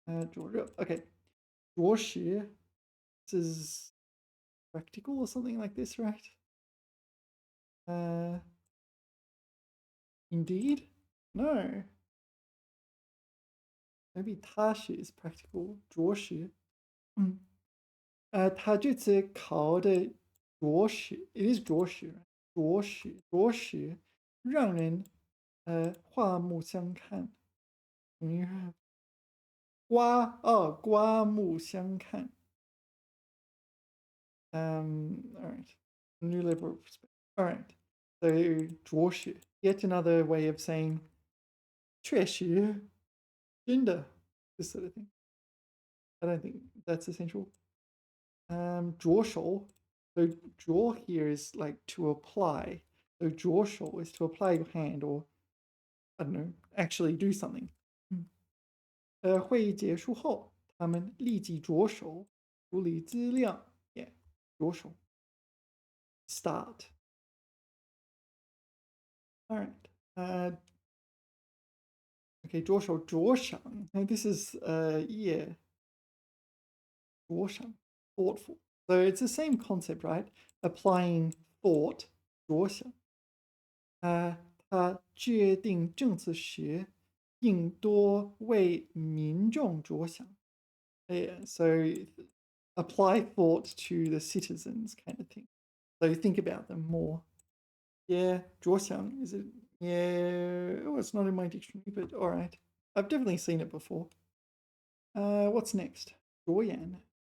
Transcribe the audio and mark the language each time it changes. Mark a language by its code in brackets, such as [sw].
[en] 灼热 Okay. 着实 This is practical or something like this, right? Indeed? No. Maybe 踏实 is practical. [zh] 着实他这次考的着实 [en] it is [zh] 着实着实让人刮目相看。刮目相看。 [en] All right. New level of perspective. All right. So 着实 yet another way of saying [zh] 确实真的 [en] this sort of thing. I don't think that's essential. 着手 So 着 here is like to apply. So 着手 is to apply your hand or, I don't know, actually do something. [zh] 会议结束后，他们立即着手处理资料。 [en] Yeah, 着手 start. All right. Okay, 着手着想. This is yeah, 着想 thoughtful. So it's the same concept, right? Applying thought 着想。 [zh] 他决定政策时应多为民众着想。 [en] Yeah, so apply thought to the citizens kind of thing. So think about them more. Yeah, 着想 is it? Yeah, oh, it's not in my dictionary, but all right. I've definitely seen it before. What's next? 着眼.